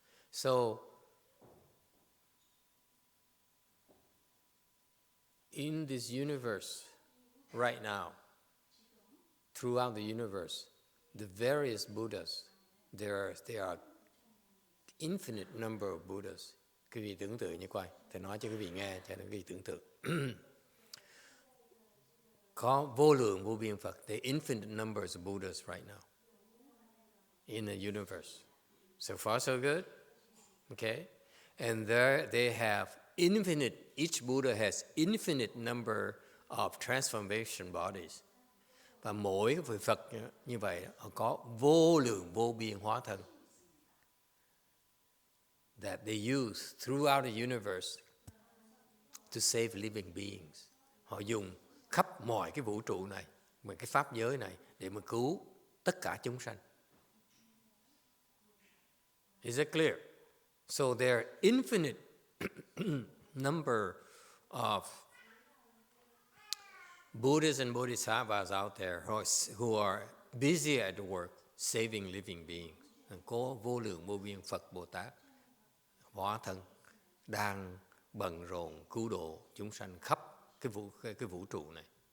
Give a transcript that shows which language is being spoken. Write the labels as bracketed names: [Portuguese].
[English] So, in this universe, right now, throughout the universe, the various Buddhas, there are infinite number of Buddhas. [Vietnamese] Quý vị tưởng tượng như vậy, thầy nói cho quý vị nghe, cho quý vị tưởng tượng. Có vô lượng vô biên Phật, [English] there are infinite numbers of Buddhas right now in the universe. So far so good? Okay? And there they have infinite, each Buddha has infinite number of transformation bodies. [Vietnamese] Và mỗi vị Phật như vậy, họ có vô lượng vô biên hóa thân [English] that they use throughout the universe to save living beings. [Vietnamese] Họ dùng khắp mọi cái vũ trụ này, mọi cái pháp giới này để mà cứu tất cả chúng sanh. [English] Is it clear? So there are infinite number of Buddhas and Bodhisattvas out there who are busy at work saving living beings. [Vietnamese] Có vô lượng vô biên Phật Bồ Tát hóa thân đang bận rộn cứu độ chúng sanh khắp cái vũ trụ này.